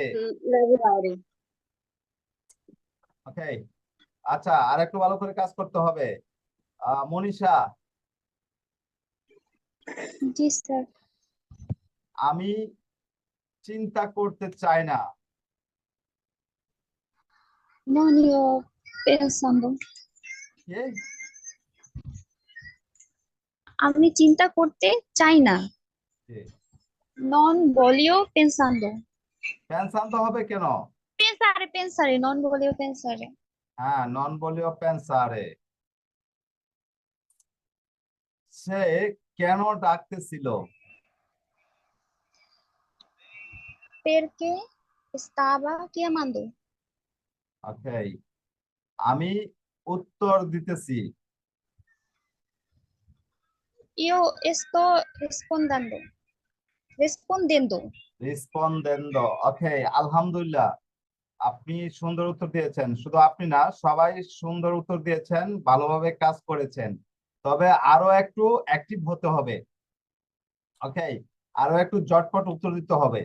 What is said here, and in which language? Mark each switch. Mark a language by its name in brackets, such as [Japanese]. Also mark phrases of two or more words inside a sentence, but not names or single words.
[Italian] লাবোরারি। [Bangla] ওকে, আচ্ছা আর একটু ভালো করে কাজ করতে হবে। মনীষা, জি স্যার। আমি চিন্তা করতে চাই না। [Italian] Non io pensando, [Bangla] কে? আমি চিন্তা করতে চাই না। কে? [Italian] Non voglio pensando. [Bangla] পেনশান্ত হবে কেন? [Italian] Pensare, non voglio pensare. [Bangla] হ্যাঁ, [Italian] non voglio pensare. [Bangla] সে কেন ডাকতেছিল? [Italian] Perché stava chiamando. [Bangla] ওকে, আমি উত্তর দিতেছি। [Italian] Io sto rispondendo. Rispondendo. রিসপন্দেন্দ। [Bangla] ওকে, আলহামদুলিল্লাহ, আপনি সুন্দর উত্তর দিয়েছেন, শুধু আপনি না সবাই সুন্দর উত্তর দিয়েছেন, ভালোভাবে কাজ করেছেন, তবে আরো একটু অ্যাক্টিভ হতে হবে। ওকে, আরো একটু জটপট উত্তর দিতে হবে।